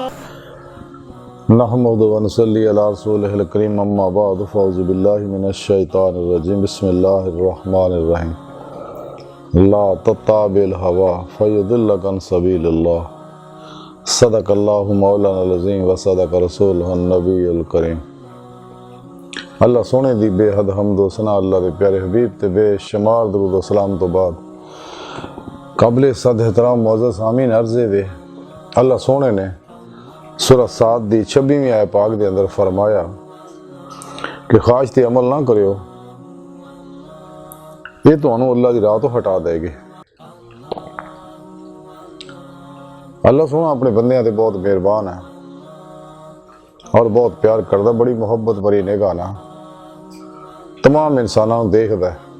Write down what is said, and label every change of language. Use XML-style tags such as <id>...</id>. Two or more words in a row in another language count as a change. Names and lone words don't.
<ar>نحمده ونصلي على رسوله الكريم أما بعد فأعوذ بالله من الشيطان الرجيم بسم الله الرحمن الرحيم لا تتبع الهوى فيضلك عن سبيل الله صدق الله مولانا العظيم وصدق رسوله النبي الكريم.</ar> <pa>ਅੱਲਾਹ ਸੋਹਣੇ ਦੀ ਬੇਹੱਦ ਹਮਦ ਵ ਸਨਾ ਅੱਲਾਹ ਦੇ ਪਿਆਰੇ ਹਬੀਬ ਤੇ ਬੇਸ਼ੁਮਾਰ ਦਰੂਦ ਵ ਸਲਾਮ ਤੋ ਬਾਦ ਕਾਬਿਲ ਸਦ ਏਹਤਰਾਮ ਮੁਅੱਜ਼ਜ਼ ਆਮੀਨ ਅਰਜ਼ੇ ਵੇ ਅੱਲਾਹ ਸੋਹਣੇ ਨੇ ਸੂਰਹ ਸਾਦ ਦੀ 26ਵੀਂ ਆਇਤ ਪਾਕ ਦੇ ਅੰਦਰ ਫ਼ਰਮਾਇਆ ਕਿ ਖ਼ਾਹਿਸ਼ ਤੇ ਅਮਲ ਨਾ ਕਰਿਓ, ਯੇ ਤੁਹਾਨੂੰ ਅੱਲਾਹ ਦੀ ਰਾਹ ਤੋ ਹਟਾ ਦੇਗੀ। ਅੱਲਾਹ ਸੋਹਣਾ ਅਪਨੇ ਬੰਦਿਆਂ ਤੇ ਬਹੁਤ ਮੇਹਰਬਾਨ ਹੈ ਔਰ ਬਹੁਤ ਪਿਆਰ ਕਰਦਾ, ਬੜੀ ਮੁਹੱਬਤ ਭਰੀ ਨਿਗਾਹ ਨਾਲ ਤਮਾਮ ਇਨਸਾਨਾਂ ਨੂੰ ਦੇਖਦਾ ਹੈ।</pa>